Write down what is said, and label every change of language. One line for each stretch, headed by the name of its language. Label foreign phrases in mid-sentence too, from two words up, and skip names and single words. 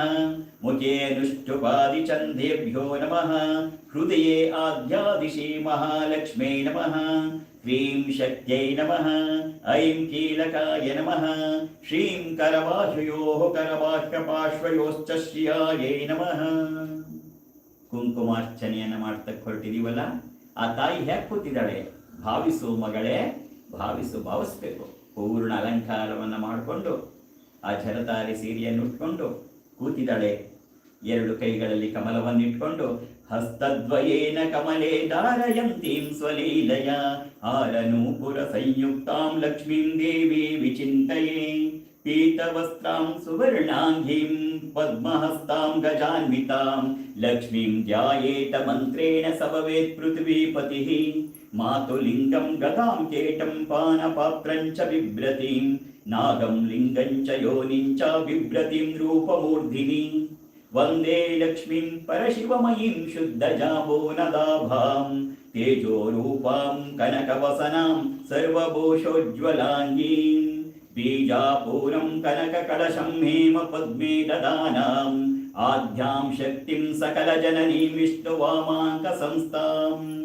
Sanskrit: मुखे अनुष्टुपादिचन्देभ्यो नमः। हृदये आद्यादिशि महालक्ष्म्यै नमः। ह्रीं शक्त्यै नमः। ऐं कीलकाय नमः। श्रीं करबाह्ययोः करबाह्यपार्श्वयोश्च ಶ್ರಿಯಾಯೈ ನಮಃ.
Kannada: ಕುಂಕುಮಾರ್ಚನೆಯನ್ನು ಮಾಡ್ತಕ್ಕೆ ಹೊರಟಿದೀವಲ್ಲ, ಆ ತಾಯಿ ಹೇಗೆ ಕೂತಿದ್ದಾಳೆ? ಭಾವಿಸು ಮಗಳೇ, ಭಾವಿಸಬೇಕು. ಪೂರ್ಣ ಅಲಂಕಾರವನ್ನು ಮಾಡಿಕೊಂಡು ಆ ಝರತಾರಿ ಸೀರೆಯನ್ನು ಉಟ್ಕೊಂಡು ಕೂತಿದ್ದಾಳೆ. ಎರಡು ಕೈಗಳಲ್ಲಿ ಕಮಲವನ್ನಿಟ್ಕೊಂಡು
Sanskrit: ಹಸ್ತದ್ವಯೇನ ಕಮಲೇ ಧಾರಯಂತೀಂ ಸ್ವಲೀಲಯ ಹಾರನೂಪುರ ಸಂಯುಕ್ತಾಂ ಲಕ್ಷ್ಮೀಂ ದೇವಿ ವಿಚಿಂತಯೇ ಪೀತವಸ್ತ್ರಾಂ ಸುವರ್ಣಾಂಗೀಂ ಪದ್ಮಹಸ್ತಾಂ ಗಜಾನ್ವಿತಾಂ ಲಕ್ಷ್ಮೀಂ ಧ್ಯಾಯೇತ ಮಂತ್ರೇಣ ಸಭವೇತ್ ಪೃಥ್ವೀಪತಿಃ ಮಾತುಲಿಂಗಂ ಗದಾಂ ಕೇಟಂ ಪಾನಪಾತ್ರಂ ಚ ಬಿಭ್ರತಿಂ ನಾಗಂ ಲಿಂಗಂ ಚ ಯೋನಿಂ ಚ ಬಿಭ್ರತಿಂ ರೂಪಮೂರ್ಧಿನಿ ವಂದೇ ಲಕ್ಷ್ಮೀಂ ಪರಶಿವಮಯೀಂ ಶುದ್ಧಜಾಂಬೋನದಾಭಾಂ ತೇಜೋರೂಪಾಂ ಕನಕವಸನಾಂ ಸರ್ವಭೂಷೋಜ್ವಲಾಂಗೀಂ ಬೀಜಾಪೂರಂ ಕನಕಕಳಶಂ ಹೇಮ ಪದ್ಮೇ ದದಾನಾಂ ಆದ್ಯಾಂ ಶಕ್ತಿಂ ಸಕಲ ಜನನೀಂ ವಿಷ್ಣುವಾಮಾಂಕ ಸಂಸ್ಥಾಂ.